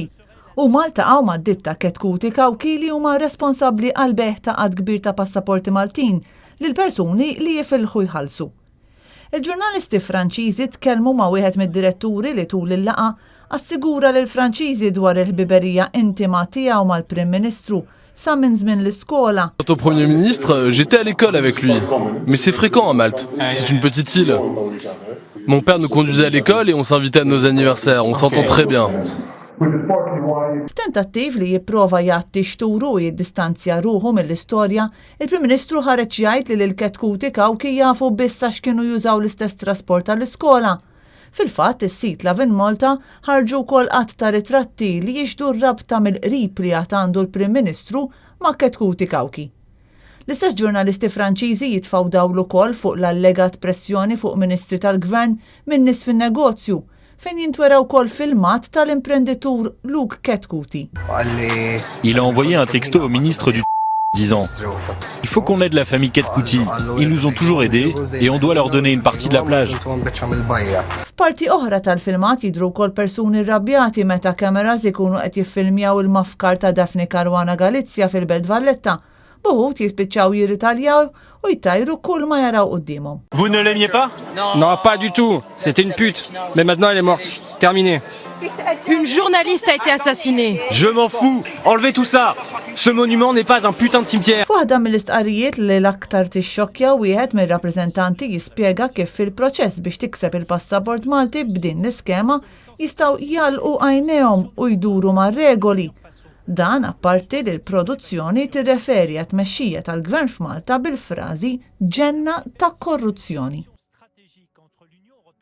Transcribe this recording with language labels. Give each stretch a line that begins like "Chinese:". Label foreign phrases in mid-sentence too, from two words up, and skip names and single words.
Maltese: U maltaqgħu mad-ditta ketkuti kawki li huma responsabbli għal beħ ta' qatt kbir ta' passaporti Maltin lil persuni li jifilħu jħallsu. Il-ġurnalisti Franċiżi tkellmu ma' wieħed mid-diretturi li tul il-laqa assigura lil Franċiżi dwar il-ħbiberija intima tiegħu mal-Prim Ministru sa minn żmien l-iskola.
French: Quant au Premier ministre, j'étais à l'école avec lui. Mais c'est fréquent à Malte. C'est une petite île. Mon père nous conduisait à l'école et on s'invitait à nos anniversaires. On s'entend très bien.
Maltese: F'tentattiv li jipprova jagħti xturu u jiddistanzja ruħu mill-istorja, il-Prim Ministru ħareġ jgħid li l-ketkuti kawki jafu biss għax kienu jużaw l-istess trasport tal-iskola. Fil-fatt, is-sit Lavin Malta ħarġu wkoll qatt ta' ritratti li jixdu r-rabta mill-qrib li għad għandu l-Prim Ministru ma' ketkuti kawki. L-istess ġurnalisti Franċiżi jitfgħu dawl ukoll fuq l-allegat pressjoni fuq ministri tal-Gvern minn nies fin-negozju fejn jintweraw kol filmat tal-imprenditur Luke Ketkuti.
French: Il a envoyé un texto au ministre du disant « Il faut qu'on aide la famille Ketkuti. Ils nous ont toujours aidés et on doit leur donner une partie de la plage. »
Maltese: F'parti oħra tal-filmat jidhru wkoll persuni rrabjati meta kameras ikunu qed jiffilmjaw il-mafkar ta' Daphne Caruana Galizia fil-Belt Valletta. Buħut jispiċċaw jirritaljaw u jtajru kull ma jaraw qudiemhom.
French: Vous ne l'aimiez pas? Non, pas du tout. C'était une pute. Mais maintenant, elle est morte. Terminé. Une journaliste a été assassinée. Je m'en fous. Enlevez tout ça. Ce monument n'est pas un putain de cimetière.
Maltese: Waħda mill-istqarrijiet li l-aktar tixxokkja wieħed mir-rappreżentanti jispjega kif fil-proċess biex tikseb il-passaport Malti b'din l-iskema jistgħu jgħalqu għajnejhom u jduru mar-regoli. Dan apparti li l-produzzjoni tirreferi għat tmexxija tal-Gvern f'Malta bil-frażi ġenna ta' korruzzjoni.